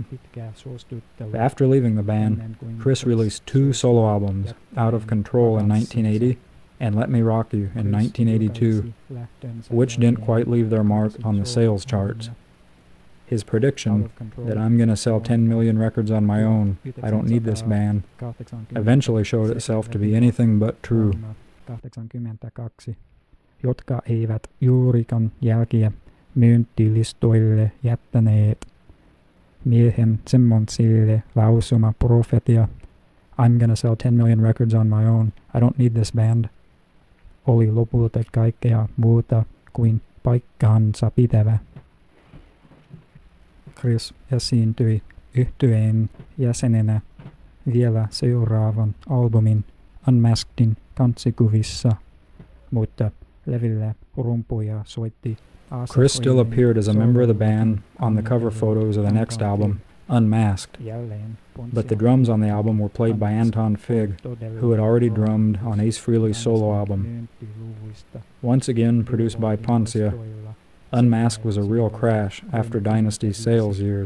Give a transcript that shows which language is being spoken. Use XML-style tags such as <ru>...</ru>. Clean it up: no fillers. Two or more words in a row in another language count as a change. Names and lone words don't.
<en>After leaving the band, Chris released 2 solo albums, Out of Control in 1980 and Let Me Rock You in 1982, which didn't quite leave their mark on the sales charts. His prediction that I'm gonna sell 10 million records on my own, I don't need this band, eventually showed itself to be anything but true. 82,</en> <fi>jotka eivät juurikaan jälkiä myyntilistoille jättäneet. Miehen Simmonsille lausuma profetia,</fi> <en>I'm gonna sell 10 million records on my own, I don't need this band,</en> <fi>oli lopulta kaikkea muuta kuin paikkaansa pitävä. Chris esiintyi yhtyeen jäsenenä vielä seuraavan albumin Unmaskedin kansikuvissa, mutta levyllä rumpuja soitti.</fi> <en>Chris still appeared as a member of the band on the cover photos of the next album, Unmasked, but the drums on the album were played by Anton Fig, who had already drummed on Ace Frehley's solo album. Once again produced by Poncia, Unmasked was a real crash after Dynasty's sales years.</en>